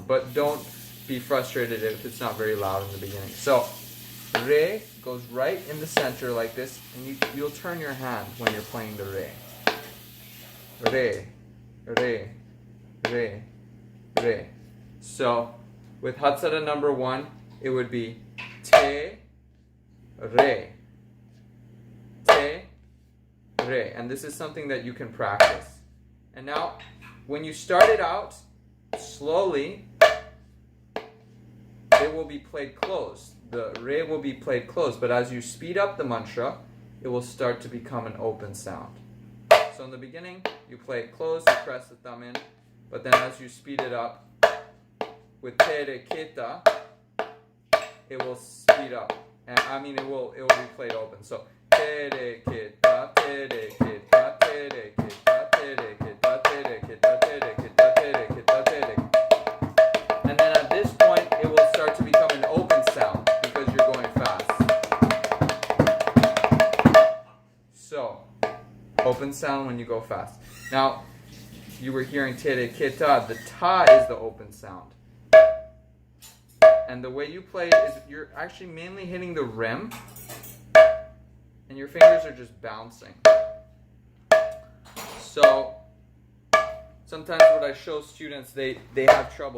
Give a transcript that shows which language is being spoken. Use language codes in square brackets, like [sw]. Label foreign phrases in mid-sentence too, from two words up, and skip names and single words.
[en] But don't be frustrated if it's not very loud in the beginning. So, re goes right in the center like this, and you'll turn your hand when you're playing the re. Re, re, re, re. So, with Hatsara number 1, it would be te, re. Te, re. And this is something that you can practice. And now, when you start it out, slowly, it will be played closed. The re will be played closed, but as you speed up the mantra, it will start to become an open sound. So in the beginning, you play it closed, you press the thumb in, but then as you speed it up, with te re kita, it will speed up. And it will be played open. So te re kita, te re kita, te re kita, te re kita, te re kita, te re kita, te re kita, te re kita. And then at this point, it will start to become an open sound. So, open sound when you go fast. Now, you were hearing te re kita. The ta is the open sound. And the way you play it is you're actually mainly hitting the rim, and your fingers are just bouncing. So, sometimes what I show students, they have trouble.